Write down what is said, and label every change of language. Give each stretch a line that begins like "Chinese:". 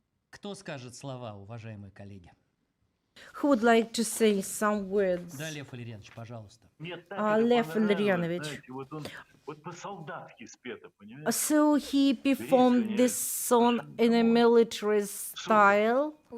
Russian: Кто скажет слова, уважаемые коллеги?
English: Who would like to say some words?
Russian: Да, Лев Валерьянович, пожалуйста. Лев Валерьянович. Вот по-солдатски спето, понимаете?
English: So he performed this song in a military style.